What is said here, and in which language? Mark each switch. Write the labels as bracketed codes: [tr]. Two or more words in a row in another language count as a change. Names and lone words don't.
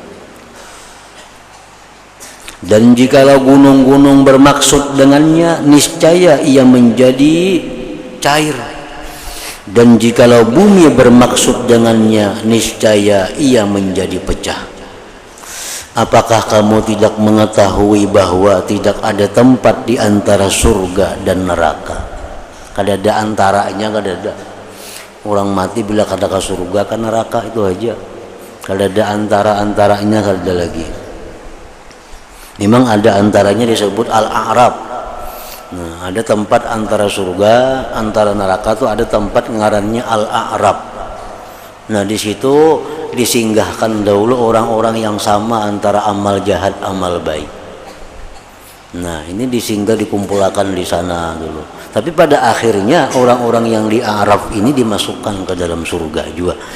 [id] Dan jikalau gunung-gunung bermaksud dengannya, niscaya ia menjadi cair. Dan jikalau bumi bermaksud dengannya, niscaya ia menjadi pecah. Apakah kamu tidak mengetahui bahwa tidak ada tempat di antara surga dan neraka? [bjn] Kada ada antaranya, kada ada. Orang mati bila kada ke surga ke neraka itu aja. Kada ada antara-antaranya, kada ada lagi. Memang ada antaranya disebut al-a'rab. Nah, ada tempat antara surga, antara neraka tuh ada tempat ngarannya al-a'rab. [id] Nah, di situ disinggahkan dahulu orang-orang yang sama antara amal jahat, amal baik. Nah, ini disinggah dikumpulkan di sana dulu. Tapi pada akhirnya orang-orang yang di Arab ini dimasukkan ke dalam surga juga.